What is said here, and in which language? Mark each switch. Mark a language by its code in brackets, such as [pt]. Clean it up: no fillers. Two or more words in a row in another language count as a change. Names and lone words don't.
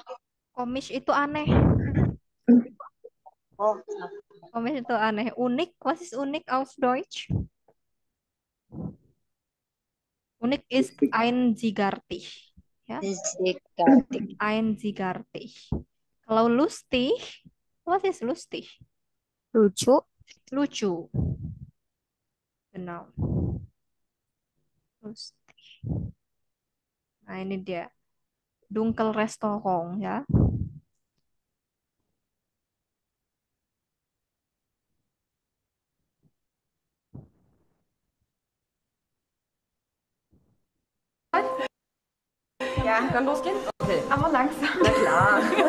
[id] Komisch itu aneh. Oh, Komisch itu aneh. Unik, [de] was ist unik auf Deutsch? Unik ist einzigartig. Ya, Zigartik. einzigartig. Kalau lustig, was ist lustig? [id] Lucu. Lucu. [de] Genau. Lustig. [id] Nah, ini dia. Dunkelrestaurant ya. [de] Ja, kann losgehen? Okay. Aber langsam. Na klar.